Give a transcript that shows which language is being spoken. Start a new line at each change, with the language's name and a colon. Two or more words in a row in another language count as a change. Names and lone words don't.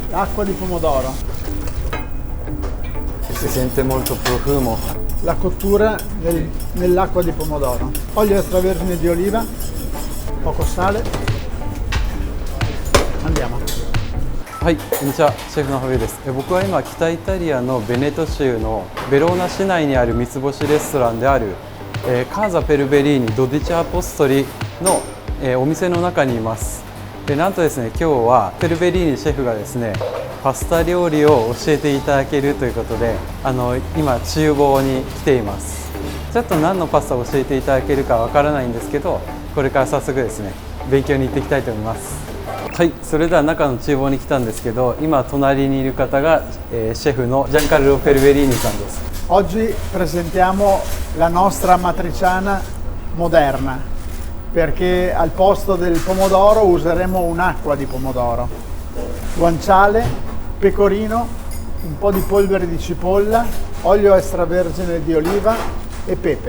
Italian: Acqua di pomodoro. Si sente molto profumo. La cottura nell'acqua di pomodoro. Olio extravergine di oliva, poco sale. Andiamo.
Japanese: はい、こんにちは、シェフのハビです。僕は今北イタリアのベネト州のベローナ市内にある三つ星レストランである、カーザ・ペルベリーニ・ドディチャ・アポストリの、お店の中にいます。でなんとですね、今日はペルベリーニシェフがですね、パスタ料理を教えていただけるということで、今厨房に来ています。ちょっと何のパスタを教えていただけるかわからないんですけど、これから早速ですね、勉強に行っていきたいと思います。はい、それでは中の厨房に来たんですけど、今隣にいる方が、シェフのジャンカルロ・ペルベリーニさんです。
Italian: Oggi presentiamo la nostra matriciana moderna, perché al posto del pomodoro useremo un'acqua di pomodoro, guanciale, pecorino, un po' di polvere di cipolla, olio extravergine di oliva e pepe.